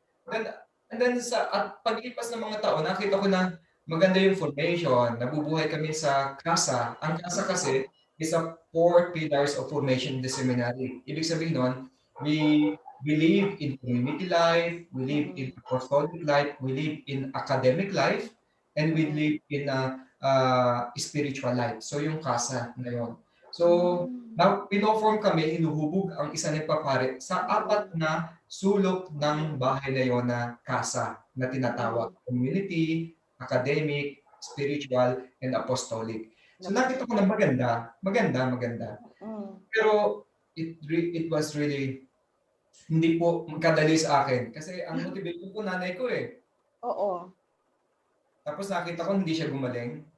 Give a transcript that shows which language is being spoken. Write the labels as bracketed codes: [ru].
[tl] And then at paglipas ng mga taon, nakita ko na maganda yung formation. Nabubuhay kami sa casa. Ang casa kasi [en] is a 4 pillars of formation in the seminary. [tl] Ibig sabihin nun, [en] we live in community life, we live in apostolic life, we live in academic life, and we live in spiritual life. [tl] So yung casa na yun. So, now, pinoform kami, hinuhubog ang isa nagpapare sa 4 na sulok ng bahay na yon na casa na tinatawag. [en] Community, academic, spiritual, and apostolic. [tl] So nakita ko na maganda. Pero [en] it was really [tl] hindi po magkadali sa akin. Kasi ang motivation ko nanay ko eh. Tapos nakita ko hindi siya gumaling.